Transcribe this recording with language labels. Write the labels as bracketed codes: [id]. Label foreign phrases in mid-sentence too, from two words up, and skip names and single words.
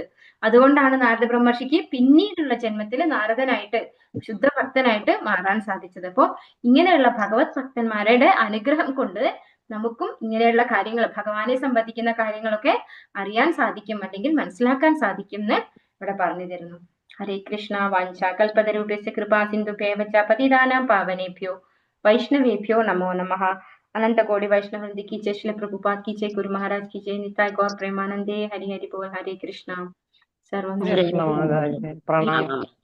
[ml] അതുകൊണ്ടാണ് നാരദ ബ്രഹ്മർഷിക്ക് പിന്നീടുള്ള ജന്മത്തിൽ നാരദനായിട്ട് ശുദ്ധ ഭക്തനായിട്ട് മാറാൻ സാധിച്ചത്. അപ്പോൾ ഇങ്ങനെയുള്ള ഭഗവത് ഭക്തന്മാരുടെ അനുഗ്രഹം കൊണ്ട് നമുക്കും ഇങ്ങനെയുള്ള കാര്യങ്ങൾ, ഭഗവാനെ സംബന്ധിക്കുന്ന കാര്യങ്ങളൊക്കെ അറിയാൻ സാധിക്കും, അല്ലെങ്കിൽ മനസ്സിലാക്കാൻ സാധിക്കും എന്ന് ഇവിടെ പറഞ്ഞു തരുന്നു. [sa] ഹരേ കൃഷ്ണ. വാഞ്ചാ കൽപതരുഭ്യസ്യ കൃപാ സിന്ധുഭ്യവ ച പതിതാനാം പാവനേഭ്യോ വൈഷ്ണവേഭ്യോ നമോ നമഃ. [hi] अनंत कोटि वैष्णव वृंद की जय, श्रील प्रभुपाद की जय, गुरु महाराज की जय, निताय गौर प्रेमानंदे। हरि हरि बोल। हरे कृष्णा। सर्वं कृष्ण माधव प्रणाम।